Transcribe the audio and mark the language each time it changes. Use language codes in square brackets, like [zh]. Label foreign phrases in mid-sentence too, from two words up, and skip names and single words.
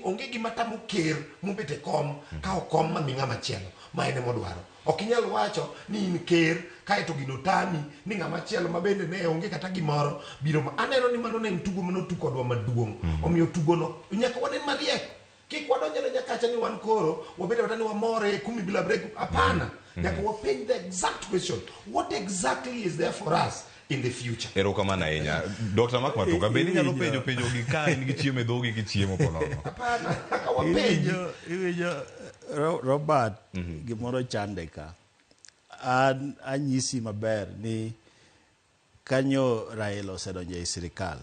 [luo] onge gima tamo ker mobete kom ka okom ma ng'ama chielo ma ene modwaro ok inyal wacho ni in ker kae to gino tami ni ng'ama chielo ma bende ne onge kata gimoro biro aneno ni mano ne tugo mano tukodwa maduong' omiyo tugo no nyaka wanen mariek kik wadonjone nyakacha ni wan koro wabede watani wamore kumi [sw] bila break hapana [luo] nyaka wapenj [en] the exact question what exactly is there for us in the future. [luo] Erokamano ahinya. Dr. Mark Matuka bende nyalo penjo gi ka in gi chiemo e dhogi gi chiemo ponono. Hapana, kaka wapenjo. Iwinjo Robert gimoro chande ka. Anyisi maber ni kanyo Raila osedonjo e sirikal.